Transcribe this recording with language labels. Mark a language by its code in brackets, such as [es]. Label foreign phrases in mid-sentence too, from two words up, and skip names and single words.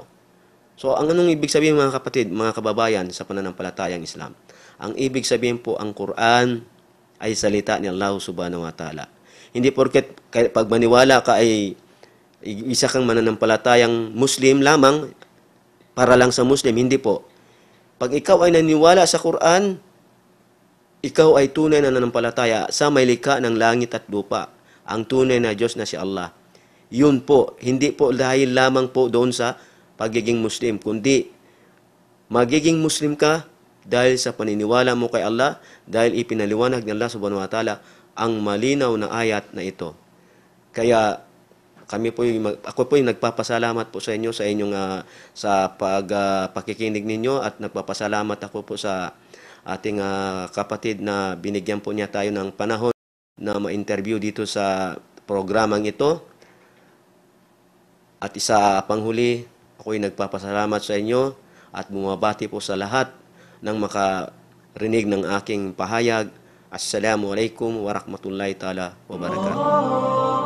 [tl] So, ang anong ibig sabihin mga kapatid, mga kababayan sa pananampalatayang Islam? Ang ibig sabihin po, ang Quran ay salita ni Allah [ar] سبحانه وتعالى. [tl] Hindi porket pag maniwala ka ay isa kang mananampalatayang Muslim lamang, para lang sa Muslim, hindi po. Pag ikaw ay naniwala sa Quran, ikaw ay tunay na nananampalataya sa may likha ng langit at lupa, ang tunay na Diyos na si Allah. Yun po, hindi po dahil lamang po doon sa pagiging Muslim, kundi magiging Muslim ka dahil sa paniniwala mo kay Allah, dahil ipinaliwanag ng Allah [ar] سبحانه وتعالى [tl] ang malinaw na ayat na ito. Kaya ako po yung nagpapasalamat po sa inyo sa inyong sa pakikinig ninyo, at nagpapasalamat ako po sa ating kapatid na binigyan po niya tayo ng panahon na ma-interview dito sa programang ito. At isa panghuli, ako'y nagpapasalamat sa inyo at bumabati po sa lahat ng makarinig ng aking pahayag. [ar] السلام عليكم ورحمة الله تعالى وبركاته.